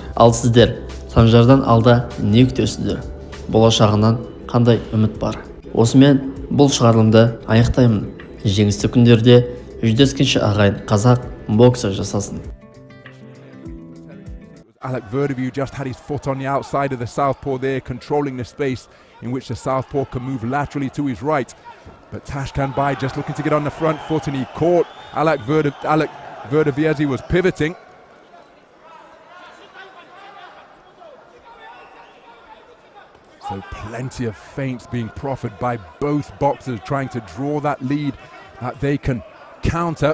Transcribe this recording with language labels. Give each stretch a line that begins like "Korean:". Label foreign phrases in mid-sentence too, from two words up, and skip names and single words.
Kazakh: Ал сіздер Санжардан алда не күтесіздер? Болашағынан қандай үміт бар? Осымен бұл шығарылымды аяқтаймын. Жеңісті күндерде жүздескенше ағайын қазақ боксы жасасын.
English: Аллахбердиев just had his foot on the outside of the southpaw there, controlling the space in which the southpaw can move laterally to his right. But Tashkенбай just looking to get on the front foot, and he caught Аллахбердиев as he was pivoting. So plenty of feints being proffered by both boxers, trying to draw that lead that they can counter.